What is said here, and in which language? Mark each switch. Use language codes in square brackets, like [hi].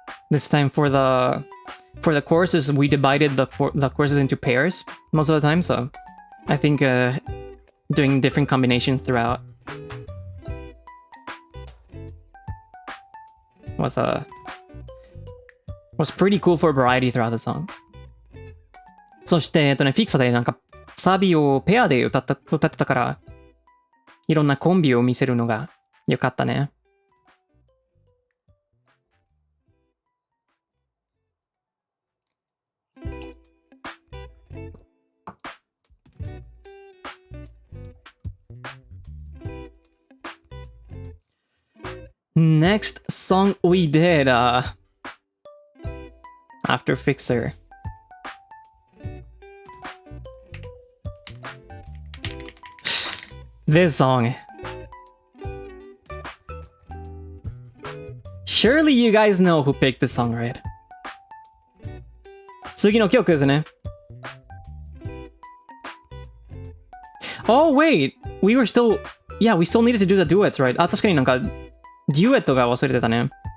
[en] This time for the choruses, we divided the choruses into pairs most of the time, so I think doing different combinations throughout was pretty cool for variety throughout the song. [ja] そしてフィクサでなんかサビをペアで歌ってたから、いろんなコンビを見せるのが良かったね。 [en] Next song we did after Fixer. This song. Surely you guys know who picked this song, right? [ja] 次の曲ですね。 [en] Oh wait, we still needed to do the duets, right? [ja] あ、確かになんかデュエットが忘れてたね。